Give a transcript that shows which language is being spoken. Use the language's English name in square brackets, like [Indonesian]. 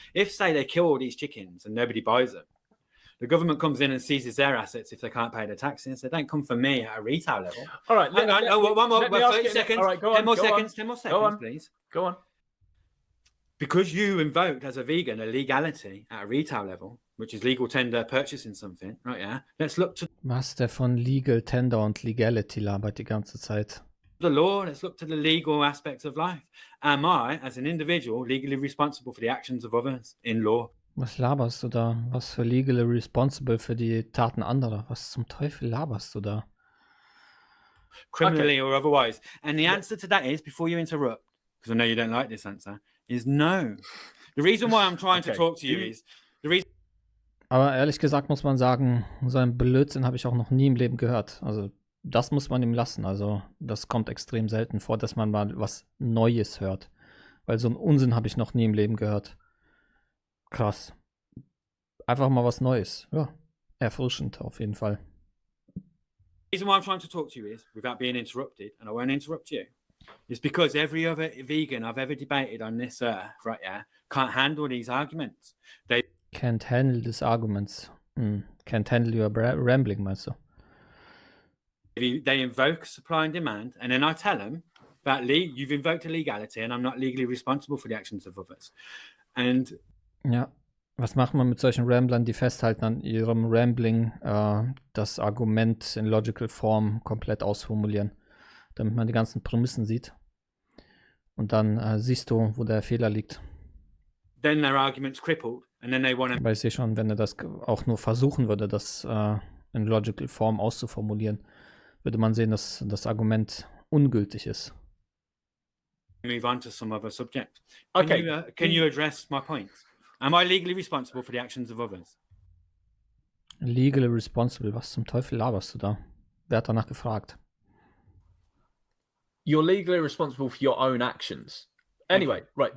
[English] If, say, they kill all these chickens and nobody buys them, the government comes in and seizes their assets if they can't pay the taxes. They don't come for me at a retail level. All right, one more. 30 seconds. All right, go on. 10 more seconds. 10 more seconds, please. Go on. Because you invoked as a vegan a legality at a retail level, which is legal tender purchasing something, right? Yeah. Let's look to [German] Was der von Legal Tender und Legality labert die ganze Zeit. [English] the law. Let's look to the legal aspects of life. Am I, as an individual, legally responsible for the actions of others in law? [German] Was laberst du da? Was für [English] legally responsible [German] für die Taten anderer? Was zum Teufel laberst du da? [English] Criminally or otherwise. And the answer to that is, before you interrupt, because I know you don't like this answer, is no. The reason why I'm trying to talk to you is the reason. [German] Aber ehrlich gesagt muss man sagen, so einen Blödsinn habe ich auch noch nie im Leben gehört. Also das muss man ihm lassen. Also das kommt extrem selten vor, dass man mal was Neues hört. Weil so einen Unsinn habe ich noch nie im Leben gehört. Krass. Einfach mal was Neues. Ja, erfrischend auf jeden Fall. [English] The reason why I'm trying to talk to you is, without being interrupted, and I won't interrupt you, is because every other vegan I've ever debated on this earth, right, yeah, can't handle these arguments. They Can't handle these arguments. Can't handle your rambling, [German] meinst du? [English] they invoke supply and demand, and then I tell them that you've invoked a legality, and I'm not legally responsible for the actions of others. And [German] ja, was macht man mit solchen Ramblern, die festhalten an ihrem Rambling, das Argument in logical Form komplett ausformulieren, damit man die ganzen Prämissen sieht. Und dann siehst du, wo der Fehler liegt. [English] then their argument's crippled, and then they want to. [German] Weil ich sehe schon, wenn er das auch nur versuchen würde, das in logical Form auszuformulieren, würde man sehen, dass das Argument ungültig ist. [English] Move on to some other subject. Okay. Can you address my point? Am I legally responsible for the actions of others? Legally responsible, [German] was zum Teufel laberst du da? Wer hat danach gefragt? [English] You're legally responsible for your own actions. Anyway, right.